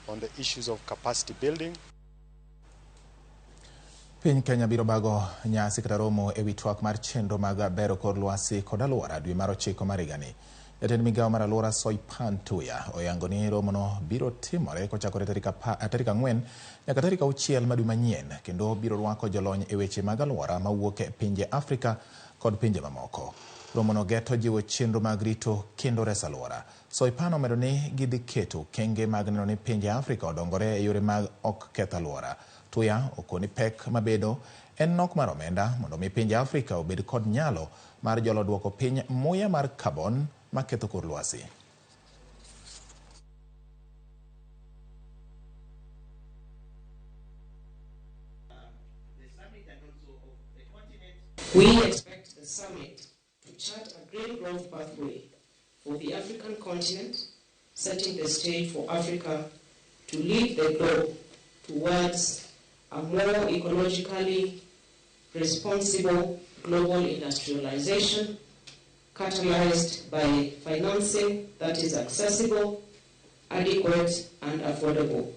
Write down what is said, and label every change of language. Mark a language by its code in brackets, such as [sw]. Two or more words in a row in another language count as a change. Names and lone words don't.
[en] on the issues of capacity building. [luo] Piny Kenya biro bago nyasi kata romo ewi twak mar chenro mag bero kor lwasi kod alwora dwe mar 9 mar higani. Jatend Migago mar alwora Tuya oyango ni romono biro timore kochakore tarik 4 nyaka tarik 6 ma dwe manyien, kendo biro rwako jolony e weche mag alwora mawuok e pinje Afrika kod pinje mamoko. Romono geto jiwo chenro mag rito kendo reso alwora. Soipan omedo ni gidhi keto kenge mag neno ni pinje Afrika odongore e yore mag ok ketho alwora. Tuya okoni pek mabedo en nok mar omenda mondo mi pinje Afrika obed kod nyalo mar jolo duoko piny muya mar carbon maketho kor lwasi. [en] We expect the summit to chart a green growth pathway for the African continent, setting the stage for Africa to lead the globe towards a more ecologically responsible global industrialization, catalyzed by financing that is accessible, adequate, and affordable.